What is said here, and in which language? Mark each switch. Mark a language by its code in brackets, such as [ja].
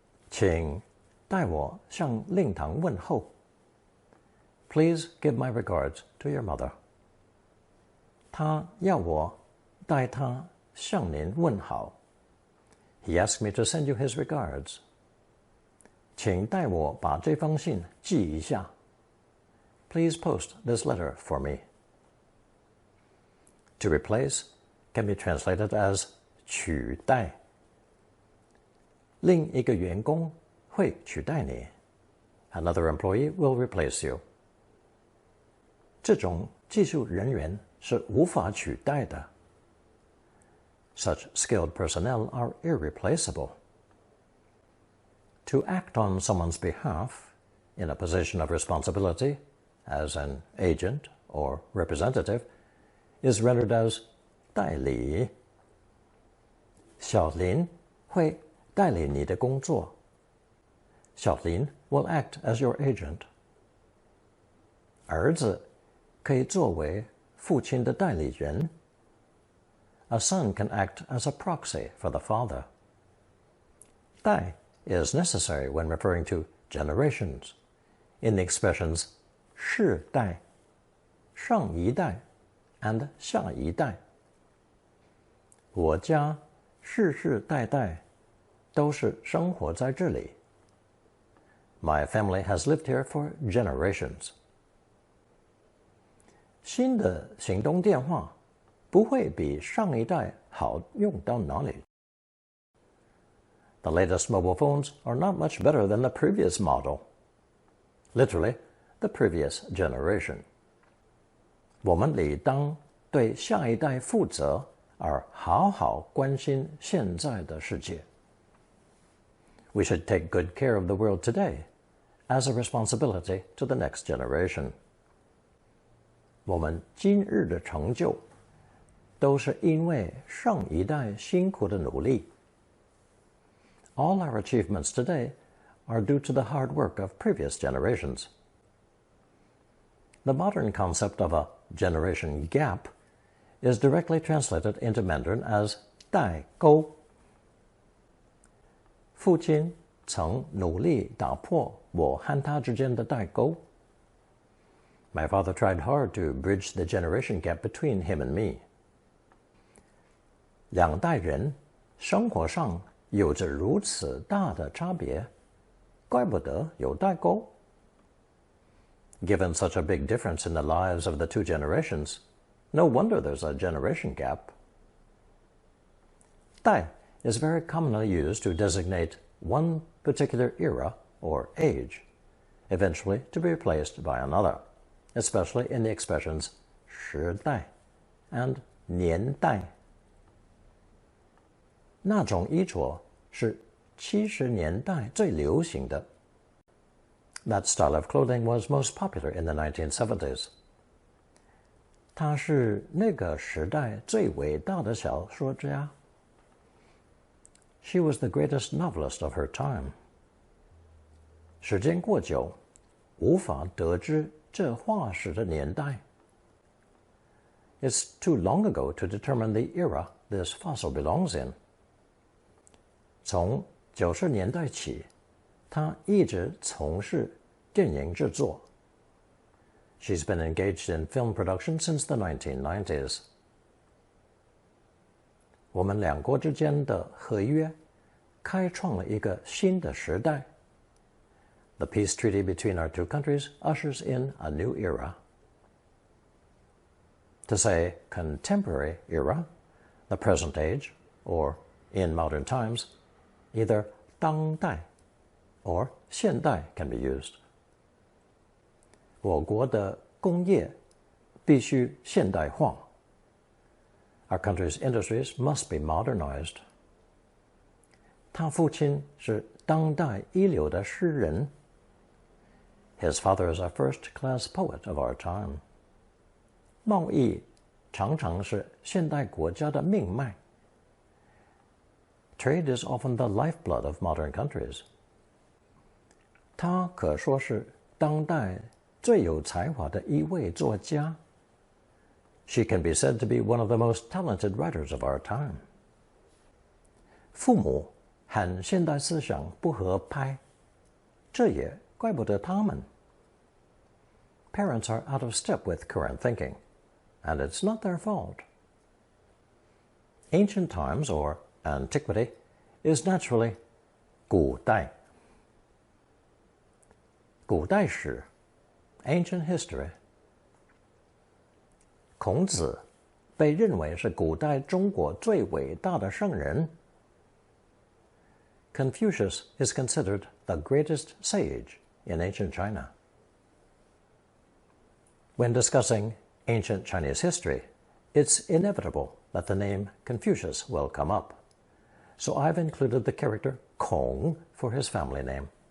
[zh] 请代我向令堂问候. [en] Please give my regards to your mother. [zh] 他要我代他向您问好. [en] He asked me to send you his regards. [zh] 请代我把这封信寄一下. [en] Please post this letter for me. To replace can be translated as 取代. [zh] 另一个员工会取代你. [en] Another employee will replace you. [zh] 这种技术人员是无法取代的. [en] Such skilled personnel are irreplaceable. To act on someone's behalf in a position of responsibility, as an agent or representative, is rendered as 代理. [zh] 小林会代理你的工作. [en] 小林 will act as your agent. [zh] 儿子可以作为父亲的代理人. [en] A son can act as a proxy for the father. 代 is necessary when referring to generations in the expressions 世代, 上一代, and 下一代. [zh] 我家世世代代都是生活在这里. [en] My family has lived here for generations. [zh] 新的行动电话不会比上一代好用到哪里. [en] The latest mobile phones are not much better than the previous model. Literally, the previous generation. [zh] 我们理当对下一代负责，而好好关心现在的世界. [en] We should take good care of the world today as a responsibility to the next generation. [zh] 我们今日的成就都是因为上一代辛苦的努力. [en] All our achievements today are due to the hard work of previous generations. The modern concept of a generation gap is directly translated into Mandarin as 代沟. [zh] 父亲曾努力打破我和他之间的代沟. [en] My father tried hard to bridge the generation gap between him and me. [zh] 两代人生活上有着如此大的差别，怪不得有代沟. [en] Given such a big difference in the lives of the two generations, no wonder there's a generation gap. 代 is very commonly used to designate one particular era or age, eventually to be replaced by another, especially in the expressions 时代 and 年代. [zh] 那种衣着是70年代最流行的. [en] That style of clothing was most popular in the 1970s. [zh] 他是那个时代最伟大的小说家. [en] she was the greatest novelist of her time. [zh] 时间过久，无法得知这画时的年代。 [en] It's too long ago to determine the era this fossil belongs in. [zh] 从90年代起，她一直从事电影制作。 [en] She's been engaged in film production since the 1990s. [zh] 我们两国之间的合约开创了一个新的时代。 [en] The peace treaty between our two countries ushers in a new era. To say contemporary era, the present age, or in modern times, either 当代 or 现代 can be used. [zh] 我国的工业必须现代化。 [en] Our country's industries must be modernized. [zh] 他父亲是当代一流的诗人。 [en] His father is a first-class poet of our time. [zh] 贸易常常是现代国家的命脉。 [en] Trade is often the lifeblood of modern countries. [zh] 他可说是当代最有才华的一位作家。 [en] She can be said to be one of the most talented writers of our time. [zh] 父母和现代思想不合拍，这也怪不得他们。 [en] Parents are out of step with current thinking, and it's not their fault. Ancient times, or antiquity, is naturally 古代。古代史 ancient history. [zh] 孔子被认为是古代中国最伟大的圣人。 [en] Confucius is considered the greatest sage in ancient China. When discussing ancient Chinese history, it's inevitable that the name Confucius will come up. So I've included the character Kong for his family name.